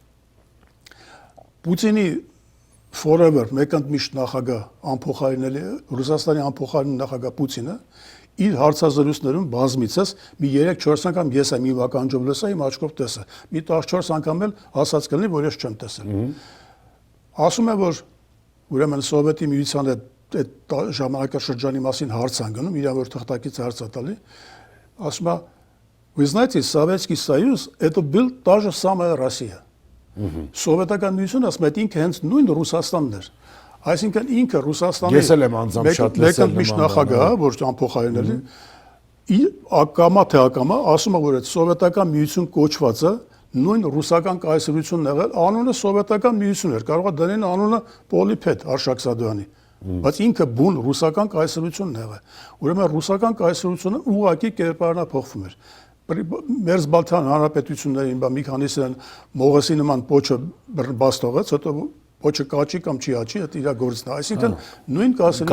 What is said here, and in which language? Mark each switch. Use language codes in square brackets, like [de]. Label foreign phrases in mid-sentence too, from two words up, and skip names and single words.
[hy] Պուտինի forever մեկընդմիշտ նախագահ անփոխարինելի Ռուսաստանի անփոխարինի նախագահ Պուտինը իր հարցազրույցներում բազմիցս մի 3-4 անգամ ես եմ իմ ականջով լսա, իմ աչքով տեսա։ Մի 14 անգամ էլ ասած կլինի, որ ես չեմ տեսել։ Ասում է, որ ուրեմն Սովետի միության այդ ժամանակաշրջանի մասին հարց են գնում, իրան որ թղթակից հարց է տալի, ասում է, [ru] вы знаете, Советский Союз это был та же самая Россия։ [hy] Սովետական միությունը ասում է, ինքը հենց նույն Ռուսաստանն էր։ Այսինքն ինքը Ռուսաստանի Ես էլ եմ անձամբ շատ լսել մեկընդմիշտ նախագահ, որ անփոխարինելի, ակամա թե ակամա ասում է, որ այդ սովետական միություն կոչվածը նույն ռուսական կայսրությունն եղել, անունը սովետական միություն էր, կարող է դնեն անունը Պոլիփետ Արշակ Սադոյանի, բայց ինքը բուն ռուսական կայսրությունն եղել։ Ուրեմն ռուսական կայսրությունը ուղղակի կերպարանափոխվում էր։ Մերձբալթյան հանրապետություններին մի քանիսն Մողոսի նման փոչը բաց թողեց, հետո փոչը կաչի կամ չի աչի, դա իր գործն է։ Այսինքն նույն կայսրությունը